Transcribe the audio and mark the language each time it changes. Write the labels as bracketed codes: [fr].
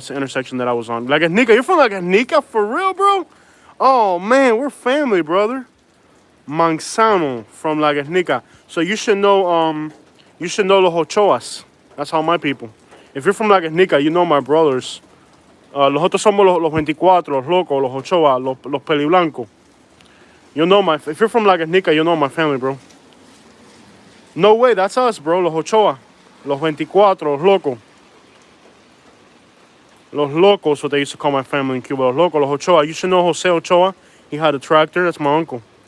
[en] That's the intersection that I was on. Lagosnica. You're from Lagosnica? For real, bro? Oh, man. We're family, brother. Manzano from Lagosnica. So you should know los Ochoas. That's how my people. If you're from Lagosnica, you know my brothers. [es] Los otros somos los 24, los locos, los Ochoa, los peliblancos. [en] You know if you're from Lagosnica, you know my family, bro. No way, that's us, bro. Los Ochoa, los 24, [es] los locos. Los locos, [en] what they used to call my family in Cuba. Los locos, los Ochoa. You should know Jose Ochoa. He had a tractor. That's my uncle.